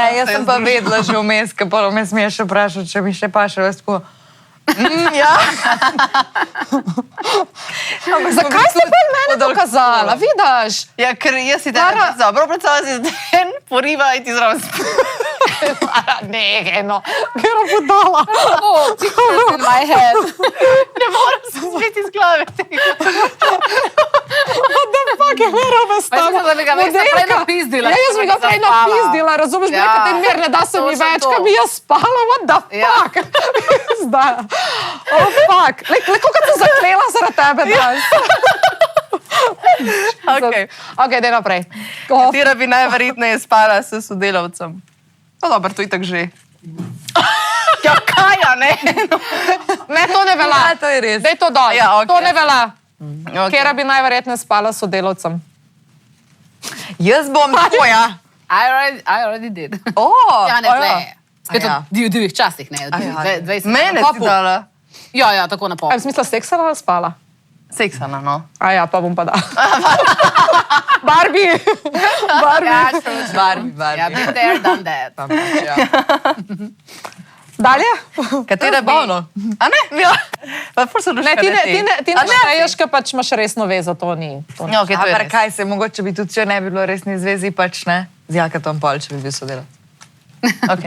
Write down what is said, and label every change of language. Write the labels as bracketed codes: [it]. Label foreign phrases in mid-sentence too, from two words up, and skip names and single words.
[sl] Ne, jaz sem pa vedela že vmes, ker pa vmes mi je še vprašal, če mi še paše, veš tako. Ja. Zakaj si pa mene dokazala, vidiš? Ja, ker jaz si da dobro predstavljam si den, poriva in ti zraven Ne, no, kera budala. [en] Oh, pictures in my head. [sl] ne morem se spet iz glave tega. [en] What the fuck [sl] je narobe s Pa jaz tabo? mislim, da bi ga Vesna prej Modelka. napizdila, Ja, jaz bi ga če bi prej zaspala. napizdila, razumeš, bi Ja. rekel, te mir ne da se mi Točno več, to. kaj bi jaz spala, [en] what the [sl] Ja. [en] fuck? Zdaj. Oh, fuck. [sl] Kako sem zaklela zaradi tebe danes? Ok, daj naprej. Katera bi najverjetneje spala s sodelavcem? No, dobro, to itak že. Ja, kaj, a ne? Ne, to ne velja. Ja, to je res. Daj to dol. Ja, ok. To ne velja. Okay. Kera bi najverjetneje spala s sodelavcem? Jaz bom tvoja. [en] I already did. [sl] Ja, ne, tle. Spet Ja. v divjih časih, ne. ja. 20. Mene si dala. Ja, tako na pol. Aj v smislu seksala ali spala? Seksana, no. A ja, pa bom pa dala. Barbie! Ja, true. Barbie. [en] Ja, been there, done that. [sl] Ja. Dalje? Katera bi... Zabavno. A ne? Ja. Pa ful so Ne, luška, ti ne šteješ, ker pač imaš resno vezo, to ni. Ja, okej, to je res. Kaj se, mogoče bi tudi, če ne bi bilo resni zvezi, pač ne. Z Jakatom Pol, če bi bil sodelavec. Okay.